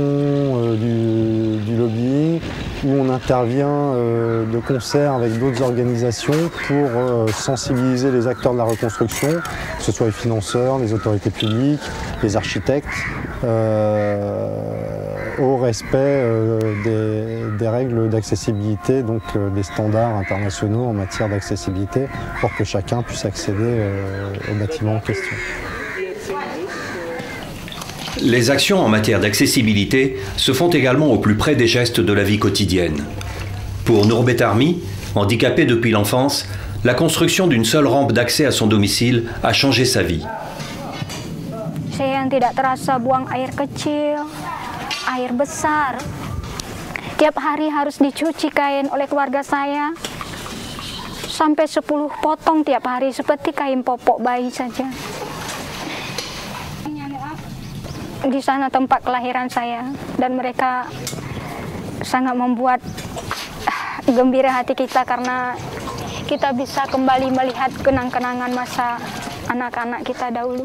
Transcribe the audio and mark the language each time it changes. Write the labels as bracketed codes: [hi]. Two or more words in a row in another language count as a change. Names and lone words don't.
[fr] du lobbying, où on intervient de concert avec d'autres organisations pour sensibiliser les acteurs de la reconstruction, que ce soit les financeurs, les autorités publiques, les architectes, au respect des règles d'accessibilité, donc des standards internationaux en matière d'accessibilité, pour que chacun puisse accéder au bâtiment en question. Les actions en matière d'accessibilité se font également au plus près des gestes de la vie quotidienne. Pour Nurbet Army, handicapé depuis l'enfance, la construction d'une seule rampe d'accès à son domicile a changé sa vie. [id] Saya yang tidak terasa buang air kecil, air besar. Tiap hari harus dicuci kain oleh keluarga saya. Sampai 10 potong tiap hari seperti kain popok bayi saja. Di sana tempat kelahiran saya dan mereka sangat membuat gembira hati kita karena kita bisa kembali melihat kenang-kenangan masa anak-anak kita dahulu.